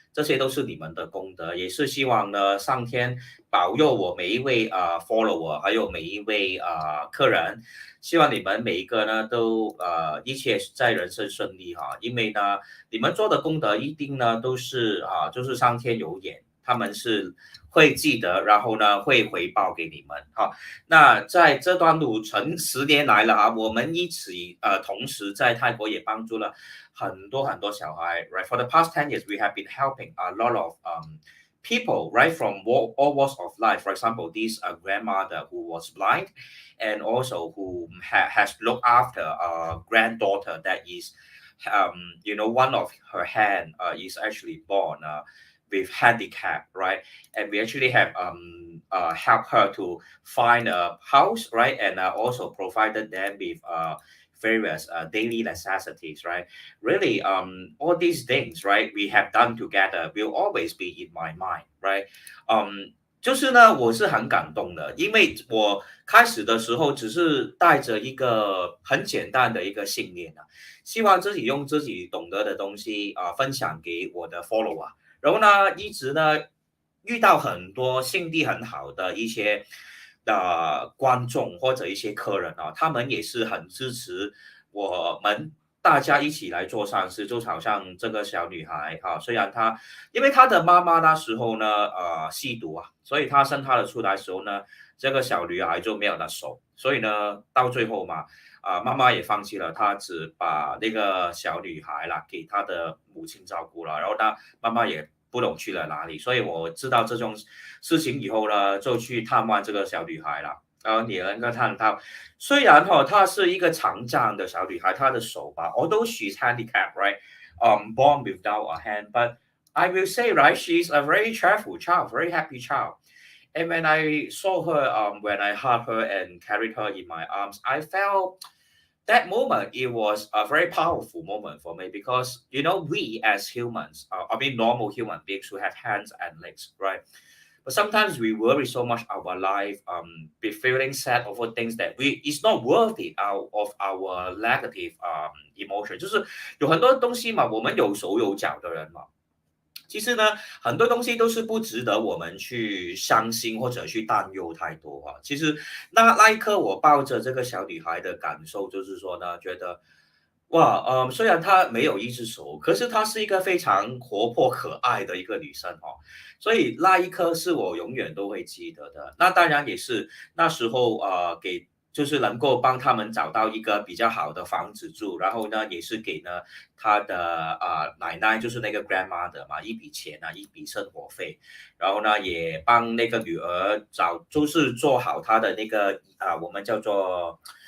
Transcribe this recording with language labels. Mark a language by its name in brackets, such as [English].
[Chinese] 这些都是你们的功德，也是希望呢，上天保佑我每一位follower，还有每一位客人，希望你们每一个呢都一切在人生顺利哈，因为呢，你们做的功德一定呢都是就是上天有眼，他们是会记得，然后呢会回报给你们哈。那在这段路程10年来了啊，我们一起同时在泰国也帮助了很多很多小孩 ，right? [English] For the past 10 years, we have been helping a lot of people, right, from all walks of life. For example, this grandmother who was blind, and also who has looked after a granddaughter that is, one of her hand is actually born with handicap, right? And we actually have helped her to find a house, right? And also provided them with various daily necessities, right? Really, all these things, right, we have done together will always be in my mind, right? [Chinese] 就是呢，我是很感动的，因为我开始的时候只是带着一个很简单的一个信念啊，希望自己用自己懂得的东西分享给我的 follower，然后呢，一直呢遇到很多心地很好的一些观众或者一些客人啊，他们也是很支持我们大家一起来做善事，就好像这个小女孩虽然因为她的妈妈那时候呢吸毒啊，所以她生她的出来的时候呢，这个小女孩就没有了手，所以呢到最后嘛妈妈也放弃了，她只把那个小女孩啦给她的母亲照顾了，然后她妈妈也不懂去了哪里，所以我知道这种事情以后呢，就去探望这个小女孩了。然后你能够看到，虽然她是一个残障的小女孩，她的手吧， [English] although she's handicapped, right? born without a hand. But I will say, right, she's a very cheerful child, very happy child. And when I saw her, when I held her and carried her in my arms, I felt that moment, it was a very powerful moment for me because we as humans, I mean normal human beings who have hands and legs, right? But sometimes we worry so much our life, be feeling sad over things that we it's not worthy out of our negative emotion， [Chinese] 就是有很多东西嘛，我们有手有脚的人嘛，其实呢，很多东西都是不值得我们去伤心或者去担忧太多啊。其实那一刻，我抱着这个小女孩的感受，就是说呢，觉得哇，虽然她没有一只手，可是她是一个非常活泼可爱的一个女生哦。所以那一刻是我永远都会记得的。那当然也是那时候就是能够帮他们找到一个比较好的房子住，然后呢，也是给呢他的奶奶，就是那个 grandmother 嘛，一笔钱啊，一笔生活费，然后呢，也帮那个女儿就是做好她的那个我们叫做